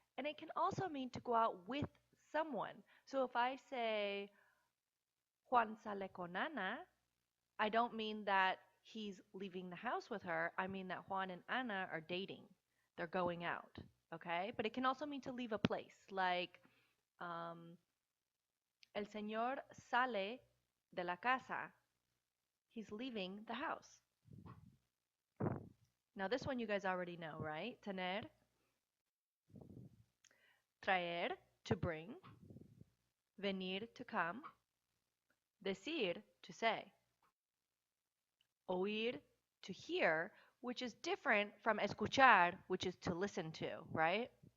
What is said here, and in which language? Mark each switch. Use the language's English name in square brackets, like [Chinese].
[English] And it can also mean to go out with someone. So if I say [Spanish] Juan sale con Ana, [English] I don't mean that he's leaving the house with her. I mean that Juan and Ana are dating. They're going out. Okay? But it can also mean to leave a place. Like, [Spanish] el señor sale de la casa. [English] He's leaving the house. Now, this one you guys already know, right? Tener, traer, to bring, venir, to come, decir, to say, oír, to hear, which is different from escuchar, which is to listen to, right?